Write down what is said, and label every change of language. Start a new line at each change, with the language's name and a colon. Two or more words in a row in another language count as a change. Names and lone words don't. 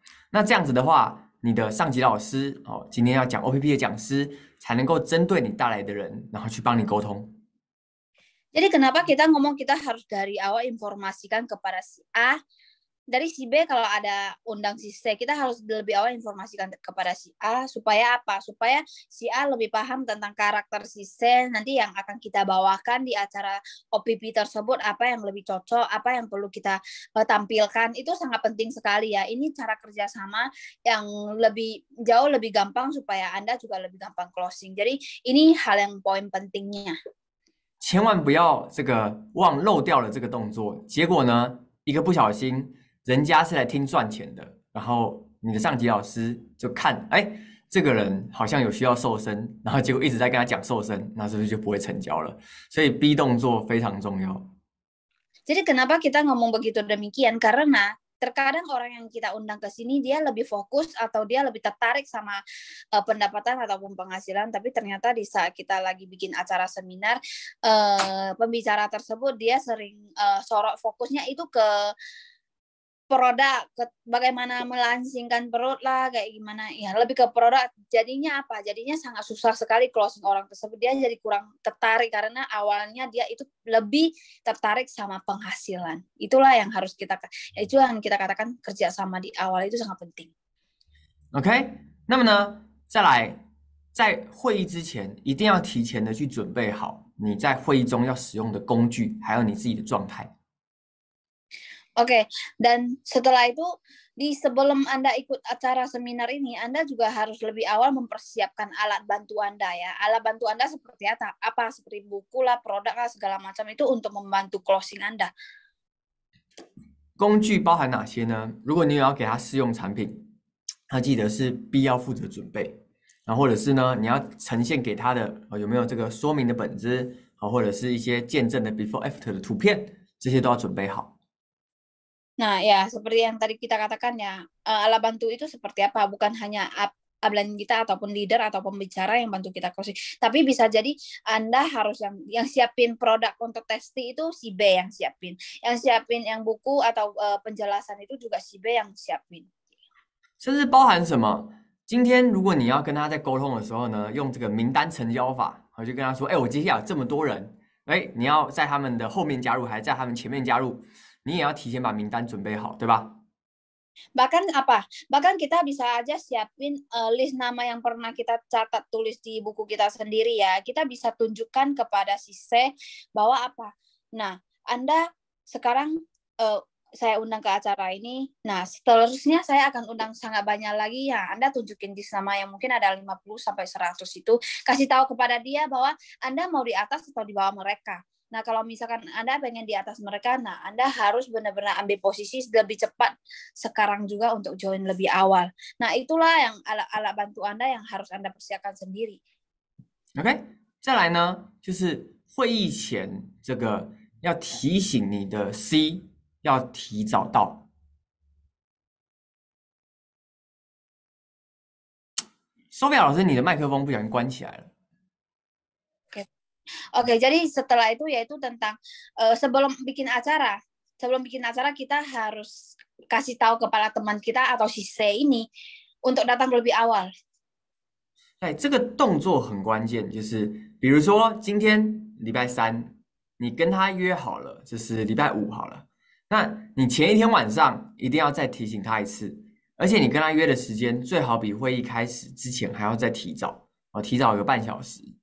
Chinese: 那这样子的话，你的上级老师今天要讲 OPP 的讲师才能够针对你带来的人，然后去帮你沟通。
Indonesian: Jadi kenapa kita ngomong kita harus dari awal informasikan kepada si A, dari si B kalau ada undang si C, kita harus lebih awal informasikan kepada si A supaya apa? Supaya si A lebih paham tentang karakter si C nanti yang akan kita bawakan di acara OPP tersebut, apa yang lebih cocok, apa yang perlu kita tampilkan. Itu sangat penting sekali ya. Ini cara kerjasama yang jauh lebih gampang supaya Anda juga lebih gampang closing. Jadi ini hal yang poin pentingnya.
Chinese: 千万不要这个漏掉了这个动作，结果呢，一个不小心。人家是来听赚钱的，然后你的上级老师就看，这个人好像有需要瘦身，然后结果一直在跟他讲瘦身，那是不是就不会成交了？所以 B 动作非常重要。
Indonesian: Jadi kenapa kita ngomong begitu demikian? Karena terkadang orang yang kita undang ke sini dia lebih fokus atau dia lebih tertarik sama pendapatan ataupun penghasilan, tapi ternyata di saat kita lagi bikin acara seminar, pembicara tersebut dia sering sorot fokusnya itu ke produk, bagaimana melansingkan perut lah, kayak gimana ya, lebih ke produk. Jadinya apa, jadinya sangat susah sekali closing orang tersebut. Dia jadi kurang tertarik karena awalnya dia itu lebih tertarik sama penghasilan. Itulah yang harus kita, itu yang kita katakan kerjasama di awal itu sangat penting.
Chinese: OK， 那么呢，再来，在会议之前一定要提前的去准备好你在会议中要使用的工具，还有你自己的状态。
Indonesian: Oke, dan setelah itu sebelum Anda ikut acara seminar ini, Anda juga harus lebih awal mempersiapkan alat bantu Anda ya. Alat bantu Anda seperti apa? Seperti buku lah, produk lah, segala macam itu untuk membantu closing Anda.
Chinese: 工具包含哪些呢？如果你有要给他试用产品，他记得是必要负责准备，然后或者是呢，你要呈现给他的有没有这个说明的本子，或者是一些见证的
English: before after
Chinese: 的图片，这些都要准备好。
Indonesian: Nah, ya seperti yang tadi kita katakan ya, alat bantu itu seperti apa? Bukan hanya upline kita ataupun leader atau pembicara yang bantu kita closing, tapi bisa jadi Anda harus yang siapin produk untuk testing itu si B yang siapin yang buku atau penjelasan itu juga si B yang siapin.
Chinese: 甚至包含什么？今天如果你要跟他在沟通的时候呢，用这个名单成交法，我就跟他说，我接下来有这么多人，你要在他们的后面加入，还是在他们前面加入？你也要提前把名单准备好，对吧？
Indonesian: Bahkan kita bisa aja siapin list nama yang pernah kita catat tulis di buku kita sendiri ya. Kita bisa tunjukkan kepada si C bahwa apa. Nah, Anda sekarang saya undang ke acara ini. Nah, seterusnya saya akan undang sangat banyak lagi ya. Anda tunjukin list nama yang mungkin ada 50 sampai 100 itu. Kasih tahu kepada dia bahwa Anda mau di atas atau di bawah mereka. Nah, kalau misalkan Anda pengen di atas mereka, nah Anda harus benar-benar ambil posisi lebih cepat sekarang juga untuk join lebih awal. Nah, itulah yang alat bantu Anda yang harus Anda persiapkan sendiri.
Chinese: OK， 再来呢，就是会议前这个要提醒你的 C 要提早到。Sophia 老师，你的麦克风不小心关起来了。
Indonesian: Oke, jadi setelah itu yaitu tentang sebelum bikin acara kita harus kasih tahu kepada teman kita atau si C ini untuk datang lebih awal.
Chinese: 这个动作很关键，就是比如说今天礼拜3，你跟他约好了，就是礼拜5好了，那你前一天晚上一定要再提醒他一次，而且你跟他约的时间最好比会议开始之前还要再提早，提早1个半小时。